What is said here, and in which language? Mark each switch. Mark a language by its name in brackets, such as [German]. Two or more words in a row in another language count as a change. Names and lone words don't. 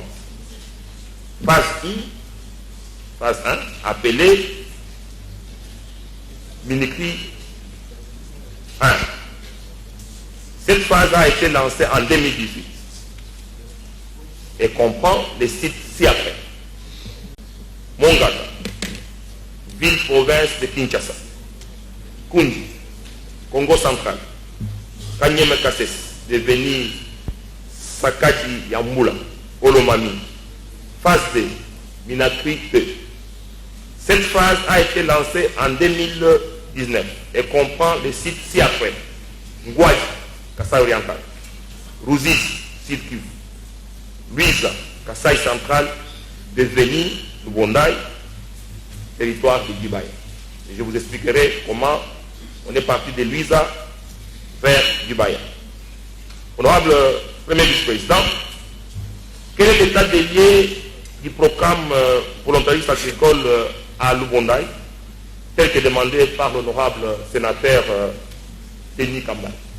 [French] Phase 1, appelée Minikri 1. Cette phase a été lancée en 2018 et comprend les sites ci-après. Mongata, ville-province de Kinshasa, Kundi, Congo central, Kanyeme Kasses, devenu Sakadi Yambula, Olomami. Phase 2, Minakri 2. Cette phase a été lancée en 2019 et comprend les sites ci-après. Ngouaji, Kassai oriental, Ruzizi, Sud Kivu, Luiza, Kassai central, devenu Lubondai, territoire de Dibaya. Et je vous expliquerai comment on est parti de Luiza vers Dibaya. Honorable Premier vice-président, quel est l'état des lieux du programme volontariste agricole à Lubondai, tel que demandé par l'honorable sénateur Denis Kambay?